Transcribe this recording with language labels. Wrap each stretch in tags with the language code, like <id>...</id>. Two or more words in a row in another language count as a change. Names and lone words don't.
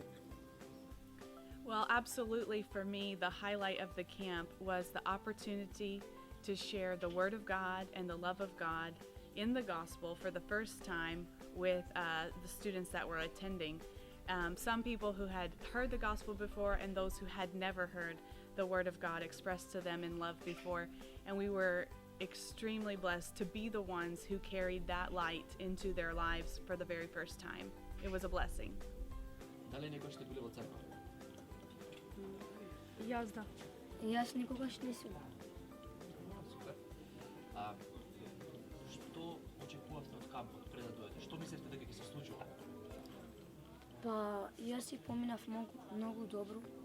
<en>Well, absolutely, for me, the highlight of the camp was the opportunity to share the Word of God and the love of God in the gospel for the first time with the students that were attending. Some people who had heard the gospel before and those who had never heard the Word of God expressed to them in love before. And we were extremely blessed to be the ones who carried that light into their lives for the very first time. It was a blessing.</en> <mk>Дали некој сте били во црква? Јас да. Јас никогаш не сум. Супер. Што очекувавте од кампот пред да дојдете? Што мислевте дека ќе се случува? Па, јас си поминав многу добро.</mk>